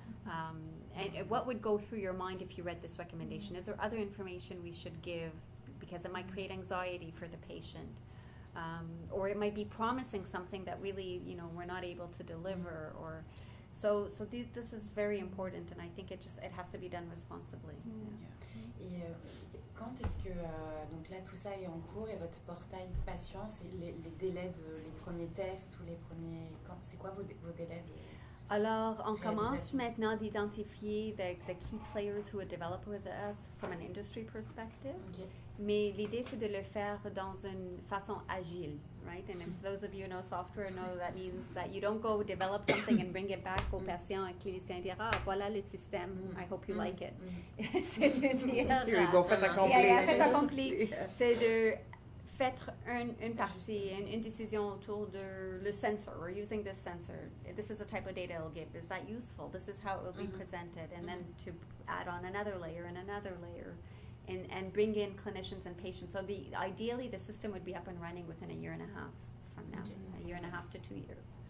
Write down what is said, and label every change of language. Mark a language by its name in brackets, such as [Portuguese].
[English] And what would go through your mind if you read this recommendation? Is there other information we should give because it might create anxiety for the patient? Or it might be promising something that really, we're not able to deliver. Or this is very important, and I think it has to be done responsibly. [French] Et quand est-ce que donc là tout ça est en cours et votre portail patient, c'est les délais les premiers tests ou les premiers c'est quoi vos délais de Alors, on commence maintenant d'identifier [English] the key players who would develop with us from an industry perspective. Okay. [French] Mais l'idée, c'est de le faire dans une façon agile, right? [English] And if those of you who know software know that means that you don't go develop something and bring it back [French] au patient et clinicien dire, voilà le système, [English] I hope you like it. [French] C'est de dire... [English] Here you go, fait accompli. [French] C'est de faire une partie, une décision autour de le sensor. [English] We're using this sensor. This is the type of data it'll give. Is that useful? This is how it will be presented. And then to add on another layer and another layer. And bring in clinicians and patients. So ideally, the system would be up and running within a year and a half from now, a year and a half to 2 years.